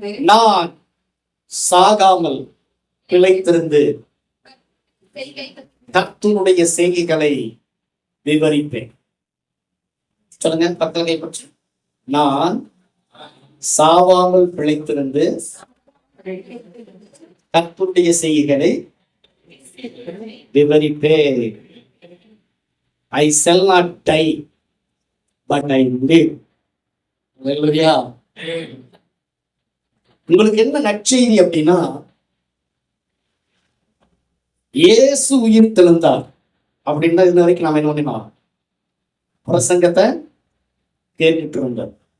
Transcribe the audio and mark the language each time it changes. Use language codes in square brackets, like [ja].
[ta] நான் சாகாமல் பிழைத்திருந்து கர்த்தருடைய செய்கைகளை விவரிப்பேன். சொல்லுங்க, பக்கத்துல கைப்பற்று. நான் சாவாமல் பிழைத்திருந்து கர்த்தருடைய செய்கைகளை விவரிப்பேன். [en] I shall not die, but I live. Hallelujah. [ta] உங்களுக்கு என்ன நற்செய்தி அப்படின்னா, இயேசு உயிர் தெழுந்தார் அப்படின்னா இது வரைக்கும் நாம என்ன பண்ணினோம்? பிரசங்கத்தை கேட்டுட்டு இருந்தோம்.